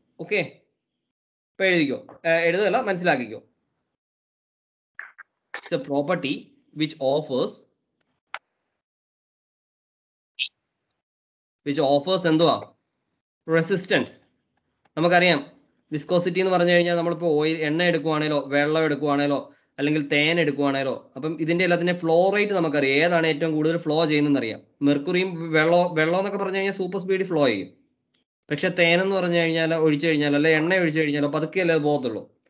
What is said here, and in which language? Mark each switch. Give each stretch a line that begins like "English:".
Malayalam: Okay, ഇപ്പൊ എഴുതിക്കോ, എഴുതല്ല മനസ്സിലാക്കിക്കോ.
English: It's a property which offers
Malayalam: എന്തുവാ? റെസിസ്റ്റൻസ്. നമുക്കറിയാം വിസ്കോസിറ്റി എന്ന് പറഞ്ഞു കഴിഞ്ഞാൽ നമ്മളിപ്പോ ഓയിൽ, എണ്ണ എടുക്കുവാണേലോ വെള്ളം എടുക്കുവാണേലോ അല്ലെങ്കിൽ തേൻ എടുക്കുവാണേലോ, അപ്പം ഇതിന്റെ എല്ലാത്തിന്റെ ഫ്ലോ റേറ്റ് നമുക്കറിയാം. ഏതാണ് ഏറ്റവും കൂടുതൽ ഫ്ലോ ചെയ്യുന്നതെന്ന് അറിയാം. മെർക്കുറിയും വെള്ളം എന്നൊക്കെ പറഞ്ഞു കഴിഞ്ഞാൽ സൂപ്പർ സ്പീഡിൽ ഫ്ലോ ചെയ്യും. പക്ഷെ തേനെന്ന് പറഞ്ഞു കഴിഞ്ഞാൽ ഒഴിച്ചു കഴിഞ്ഞാൽ അല്ലെ എണ്ണ ഒഴിച്ചു കഴിഞ്ഞാലോ പതുക്കെയല്ലേ അത് പോകത്തുള്ളൂ.